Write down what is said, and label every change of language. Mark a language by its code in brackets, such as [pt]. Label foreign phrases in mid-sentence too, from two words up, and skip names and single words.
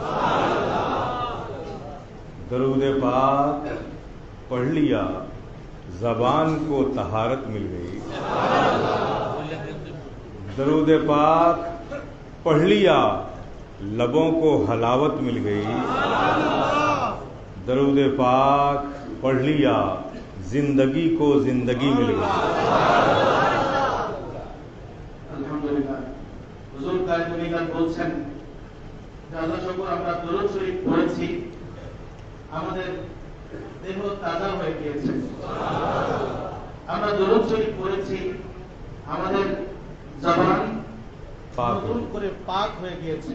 [ur] درود پاک پڑھ لیا، زبان کو طہارت مل گئی. درود پاک پڑھ لیا، لبوں کو حلاوت مل گئی. درود پاک پڑھ لیا، زندگی کو زندگی مل گئی. [bn] আলহামদুলিল্লাহ হুজুর কায়দুনিগান বলছেন যে আল্লাহ শুকর আমরা দরুদ শরীফ পড়েছি, আমাদের দেহ তাজা হয়ে গিয়েছে. আমরা দরুদ শরীফ পড়েছি, আমাদের জবান নতুন করে পাক হয়ে গিয়েছে.